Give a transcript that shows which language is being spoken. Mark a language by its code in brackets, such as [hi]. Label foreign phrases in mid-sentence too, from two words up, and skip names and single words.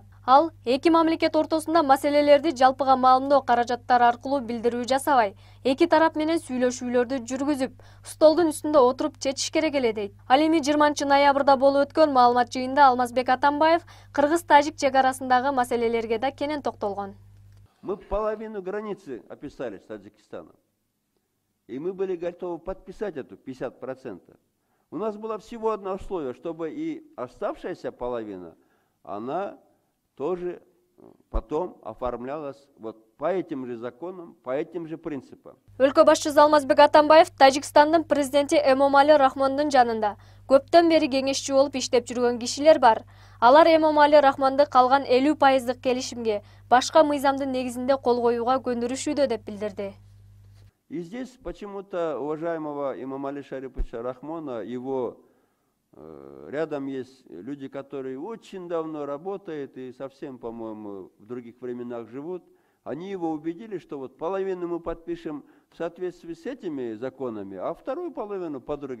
[ky] Ал эки мамлекет ортосунда маселелерди жалпыга маалымдоо каражаттары аркылуу билдирүү жасабай, эки тарап менен сүйлөшүүлөрдү жүргүзүп, столдун үстүндө отуруп чечиш керек эле дейт. Ал эми 20-ноябрда болуп өткөн маалымат жыйынында Алмазбек Атамбаев кыргыз-тажик чек арасындагы маселелерге да кенен токтолгон. [ru] Мы половину границы описали с Таджикистаном. И мы были готовы подписать эту 50%. У нас было всего одно условие, чтобы и оставшаяся половина, она тоже потом оформлялась вот по этим же законам, по этим же принципам. [ky] Өлкө башчысы Алмазбек Атамбаев Тажикстандын президенти Эмомали Рахмондун жанында көптөн бери кеңешчи болуп иштеп жүргөн кишилер бар. Алар Эмомали Рахмонду калган 50% келишимге башка мыйзамдын негизинде кол коюуга көндүрүшүүдө деп билдирди. [ru] И здесь почему-то уважаемого Эмомали Шариповича Рахмона, его рядом есть люди, которые очень давно работают и совсем, по-моему, в других временах живут. Они его убедили, что вот половину мы подпишем в соответствии с этими законами, а вторую половину по другим.